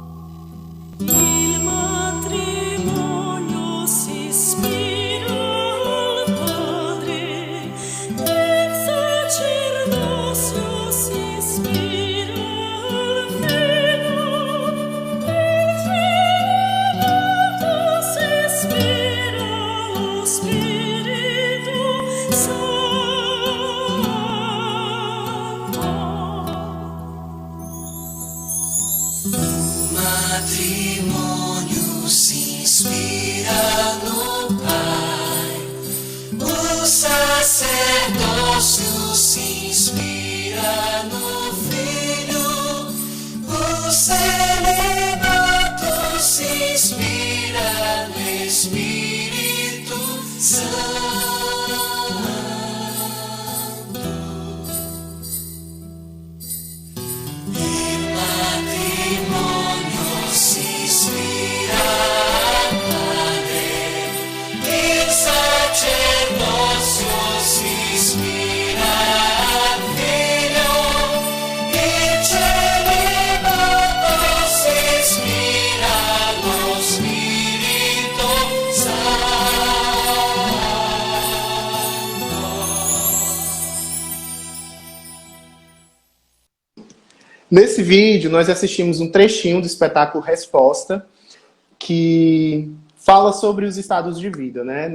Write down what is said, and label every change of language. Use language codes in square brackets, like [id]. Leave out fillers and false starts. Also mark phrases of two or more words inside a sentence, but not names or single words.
[it] Il matrimonio si ispira al Padre, il sacerdozio si ispira al Figlio, il celibato si ispira allo Spirito Santo. Matrimonio si ispira [pt] no Pai, o sacerdócio se inspira no Filho, o celibato se inspira no Espírito Santo. [it] Il matrimonio si ispira al Padre, il sacerdozio si ispira al Figlio, il celibato si ispira allo Spirito [pt] Nesse vídeo, nós assistimos um trechinho do espetáculo Resposta, que fala sobre os estados de vida, né?